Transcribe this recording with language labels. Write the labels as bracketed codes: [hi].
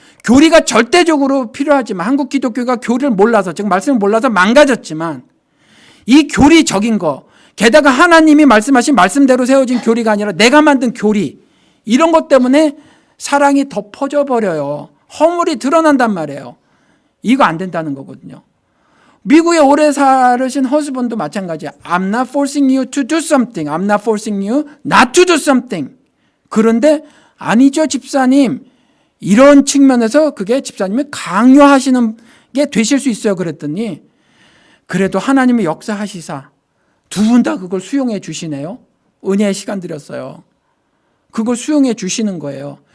[ko] 교리가 절대적으로 필요하지만 한국 기독교가 교리를 몰라서, 즉 말씀을 몰라서 망가졌지만 이 교리적인 거, 게다가 하나님이 말씀하신 말씀대로 세워진 교리가 아니라 내가 만든 교리, 이런 것 때문에 사랑이 더 퍼져버려요. 허물이 드러난단 말이에요. 이거 안 된다는 거거든요. 미국에 오래 살으신 허스번도 마찬가지야. [en] I'm not forcing you to do something. I'm not forcing you not to do something. [ko] 그런데 아니죠, 집사님. 이런 측면에서 그게 집사님이 강요하시는 게 되실 수 있어요. 그랬더니 그래도 하나님의 역사하시사 두 분 다 그걸 수용해 주시네요. 은혜의 시간 드렸어요. 그걸 수용해 주시는 거예요.